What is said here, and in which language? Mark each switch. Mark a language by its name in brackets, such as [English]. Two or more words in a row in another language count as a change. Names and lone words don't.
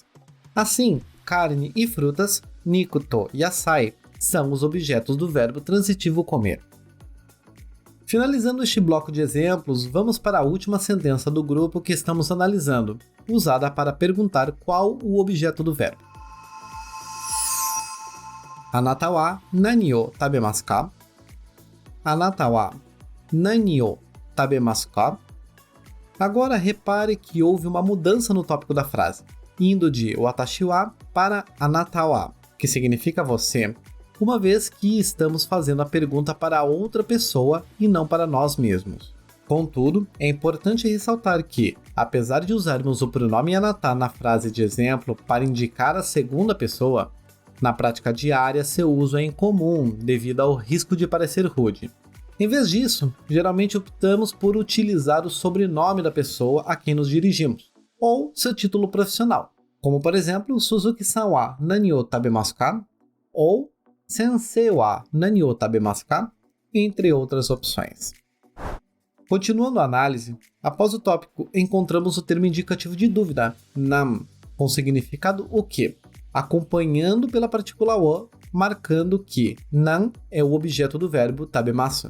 [Portuguese] Assim, carne e frutas, [Japanese] 肉と野菜, [Portuguese] são os objetos do verbo transitivo comer. Finalizando este bloco de exemplos, vamos para a última sentença do grupo que estamos analisando, usada para perguntar qual o objeto do verbo. [Japanese] あなたは何を食べますか? あなたは何を食べますか? [Portuguese] Agora repare que houve uma mudança no tópico da frase, indo de [Japanese] 私は [Portuguese] para [Japanese] あなたは, [Portuguese] que significa você, uma vez que estamos fazendo a pergunta para outra pessoa e não para nós mesmos. Contudo, é importante ressaltar que, apesar de usarmos o pronome anata na frase de exemplo para indicar a segunda pessoa, na prática diária seu uso é incomum devido ao risco de parecer rude. Em vez disso, geralmente optamos por utilizar o sobrenome da pessoa a quem nos dirigimos, ou seu título profissional, como por exemplo, [Japanese] 鈴木さんは何を食べますか? Ou 先生は何を食べますか? [Portuguese] Entre outras opções. Continuando a análise, após o tópico encontramos o termo indicativo de dúvida, nan, com significado o que, acompanhando pela partícula o, marcando que nan é o objeto do verbo tabemasu.